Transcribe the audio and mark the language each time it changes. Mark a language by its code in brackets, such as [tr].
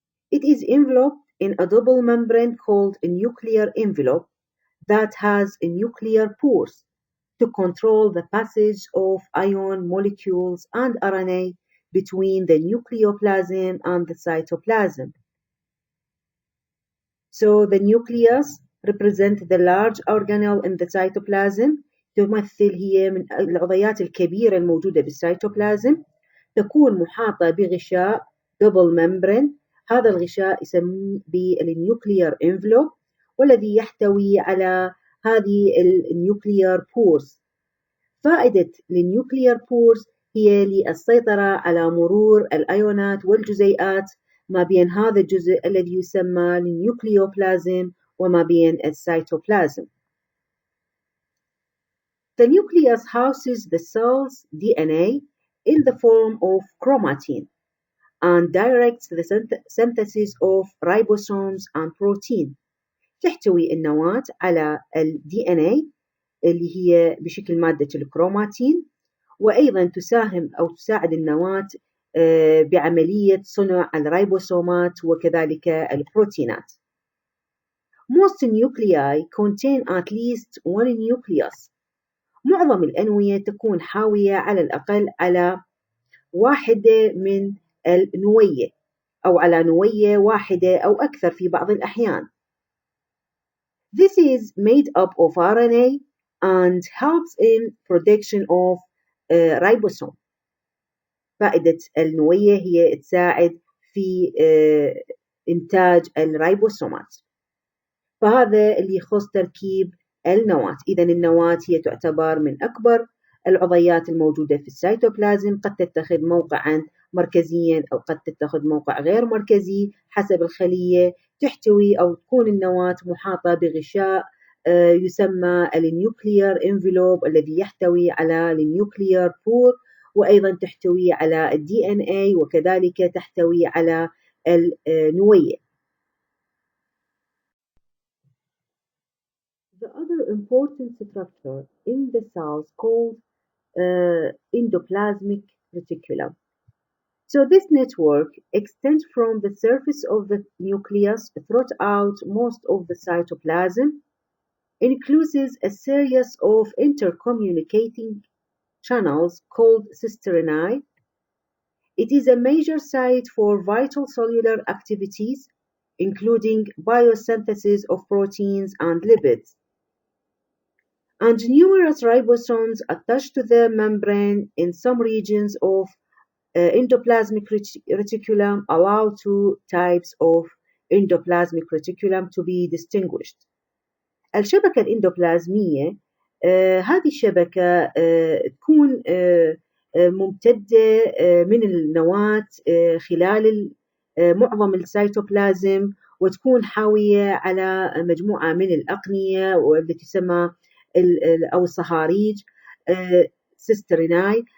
[en] It is enveloped in a double membrane called a nuclear envelope that has nuclear pores to control the passage of ion molecules and RNA between the nucleoplasm and the cytoplasm. So the nucleus represents the large organelle in the cytoplasm. [ar] تمثل هي من العضيات الكبيرة الموجودة بالسيتوبلازم. تكون محاطة بغشاء [en] double membrane. [ar] هذا الغشاء يسميه بالنيوكليير envelope، والذي يحتوي على هذه النيوكليير بورز. فائدة النيوكليير بورز هي للسيطرة على مرور الأيونات والجزيئات ما بين هذا الجزء الذي يسمى النيوكليوبلازم وما بين السيتوبلازم. [en] The nucleus houses the cell's DNA in the form of chromatin and directs the synthesis of ribosomes and protein. [ar] تحتوي النواة على ال DNA اللي هي بشكل مادة الكروماتين، وأيضا تساهم أو تساعد النواة بعملية صنع الريبوسومات وكذلك البروتينات. [en] Most nuclei contain at least one nucleus. [ar] معظم الأنوية تكون حاوية على الأقل على واحدة من النوية أو على نوية واحدة أو أكثر في بعض الأحيان. [en] This is made up of RNA and helps in production of ribosome. [ar] فائدة النوية هي تساعد في إنتاج الريبوسومات. فهذا اللي يخص تركيب النواة. إذا النواة هي تعتبر من أكبر العضيات الموجودة في السيتوبلازم. قد تتخذ موقعا مركزيا أو قد تتخذ موقع غير مركزي حسب الخلية. تحتوي أو تكون النواة محاطة بغشاء يسمى النيوكليير انفلوب الذي يحتوي على النيوكليير بور، وأيضا تحتوي على DNA وكذلك تحتوي على النوية. [en] The other important structure in the cells called endoplasmic reticulum. So this network extends from the surface of the nucleus throughout most of the cytoplasm, includes a series of intercommunicating channels called cisternae. It is a major site for vital cellular activities, including biosynthesis of proteins and lipids. And numerous ribosomes attached to the membrane in some regions of endoplasmic reticulum allow two types of endoplasmic reticulum to be distinguished. [ar] الشبكة الإندوبلازمية هذه الشبكة تكون ممتدة من النواة خلال معظم السيتوبلازم، وتكون حاوية على مجموعة من الأقنية والتي تسمى أو الصهاريج سيستريناي.